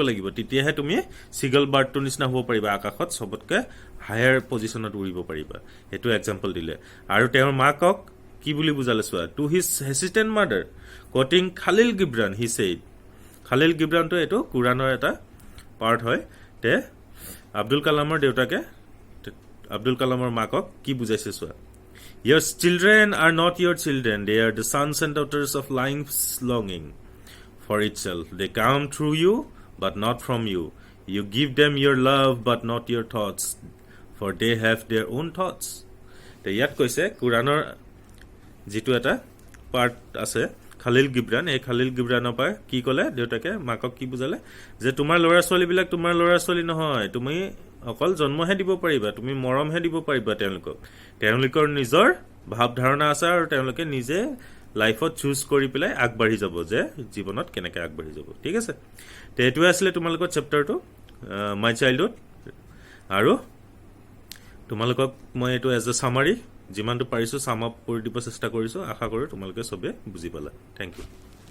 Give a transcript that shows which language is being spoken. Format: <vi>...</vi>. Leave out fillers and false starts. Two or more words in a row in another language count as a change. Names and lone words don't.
<as>লাগিব তেতিয়াহে তুমি</as> <en>seagull birdটো</en> <as>নিচিনা হ'ব পাৰিবা আকাশত সবতকৈ</as> <en>higher positionত</en> <as>উৰিব পাৰিবা এটো</as> <en>এক্সাম্পল দিলে</en> <as>আৰু তেওঁৰ মাকক কি বুলি বুজালে চোৱা</as> <en>to his hesitant mother quoting</en> <as>খালিল গিবৰান</as> <en>he said</en> <as>খালিল গিবৰানটো এটো কুৰানৰ এটা পাৰ্ট হয় তে আব্দুল কালামৰ দেউতাকে আব্দুল কালামৰ মাকক কি বুজাইছে চোৱা</as> <en>Your children are not your children. They are the sons and daughters of life's longing for itself. They come through you, but not from you. You give them your love, but not your thoughts, for they have their own thoughts.</en> <as>তে ইয়াত কৈছে কুৰআনৰ যিটো এটা পাৰ্ট আছে Khalil Gibran এই Khalil Gibranৰ পা কি ক'লে দেউতাকে মাকক কি বুজালে যে তোমাৰ ল'ৰা ছোৱালী বিলাক তোমাৰ ল'ৰা ছোৱালী নহয় তুমি অকল জন্মহে দিব পাৰিবা তুমি মৰমহে দিব পাৰিবা তেওঁলোকৰ নিজৰ ভাৱ ধাৰণা আছে আৰু তেওঁলোকে নিজে</as> <en>lifeত choose</en> <as>কৰি পেলাই আগবাঢ়ি যাব যে জীৱনত কেনেকৈ আগবাঢ়ি যাব ঠিক আছে তে এটো আসলে তোমালোকৰ চেপ্টাৰটো</as> <en>my childhood</en> <as>আৰু তোমালোকক মই এটো</as> <en>as a summary</en> <as>যিমানটো পাৰিছো</as> <en>sum up</en> <as>কৰি দিব চেষ্টা কৰিছো আশা কৰো তোমালোকে সবে বুজি পালা</as> <en>thank you</en>